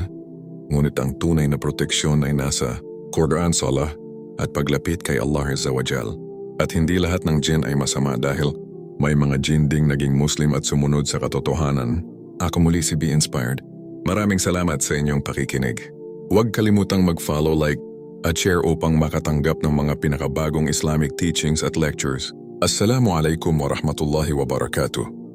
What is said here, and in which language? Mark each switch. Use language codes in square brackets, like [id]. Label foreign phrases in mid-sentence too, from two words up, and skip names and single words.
[tl] Ngunit ang tunay na proteksyon ay nasa Quran, salah at paglapit kay Allah [ar] Azza wa Jal. [tl] At hindi lahat ng jinn ay masama dahil may mga jinn ding naging Muslim at sumunod sa katotohanan. Ako muli si Be Inspired. Maraming salamat sa inyong pakikinig. Huwag kalimutang mag-follow, like at share upang makatanggap ng mga pinakabagong [en] Islamic teachings [tl] at lectures. [ar] Assalamualaikum warahmatullahi wabarakatuh.